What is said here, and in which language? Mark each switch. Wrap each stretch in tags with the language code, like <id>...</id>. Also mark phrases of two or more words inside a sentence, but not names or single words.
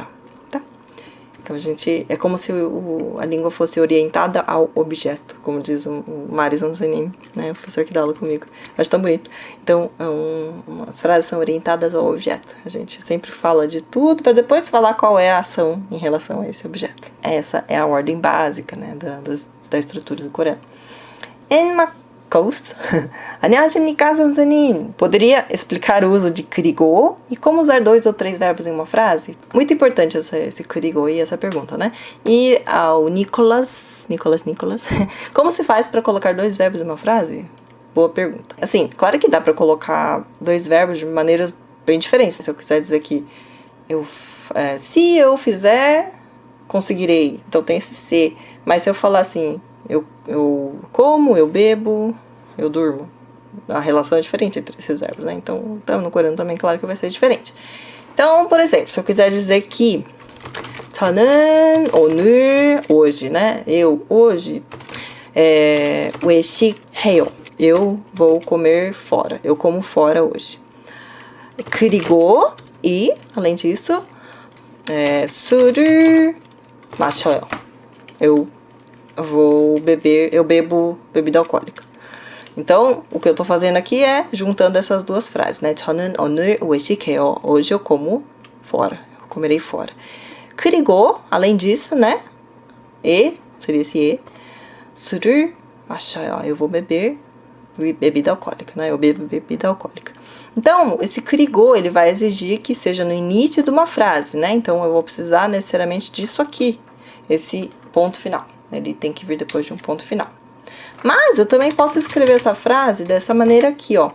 <pt>Então, é como se a língua fosse orientada ao objeto, como diz o Maris Anzanin, né, o professor que dá aula comigo. Acho tão bonito. Então, as frases são orientadas ao objeto. A gente sempre fala de tudo para depois falar qual é a ação em relação a esse objeto. Essa é a ordem básica, né, da estrutura do coreano. Coast.</pt> <ko>안녕하십니까, 선생님.</ko> <pt>Poderia explicar o uso de 그리고 e como usar 2 ou 3 verbos em uma frase? Muito importante esse 그리고 e essa pergunta, né? E ao Nicolas, como se faz para colocar 2 verbos em uma frase? Boa pergunta. Assim, claro que dá para colocar 2 verbos de maneiras bem diferentes. Se eu quiser dizer que se eu fizer, conseguirei. Então tem esse se. Mas se eu falar assim, eu como, eu bebo, eu durmo. a relação é diferente entre esses verbos, né? Então, no coreano também, claro que vai ser diferente. Então, por exemplo, se eu quiser dizer que</pt> <ko>저는 오늘,</ko> <pt>hoje, né? Eu, hoje, 외식해요. Eu vou comer fora. Eu como fora hoje. 그리고, e, além disso,</pt> <ko>술을 마셔요.</ko> <pt>Eu bebo bebida alcoólica. Então, o que eu tô fazendo aqui é juntando essas duas frases, né?</pt> <ko>저는 오늘 외식해요.</ko> <pt>Hoje eu como fora. Eu comerei fora. 그리고, além disso, né? Seria esse e.</pt> <ko>술을 마셔요.</ko> <pt>Eu vou beber bebida alcoólica, né? Eu bebo bebida alcoólica. Então, esse 그리고, ele vai exigir que seja no início de uma frase, né? Então, eu vou precisar necessariamente disso aqui. Esse ponto final. Ele tem que vir depois de um ponto final. Mas eu também posso escrever essa frase dessa maneira aqui, ó.</pt>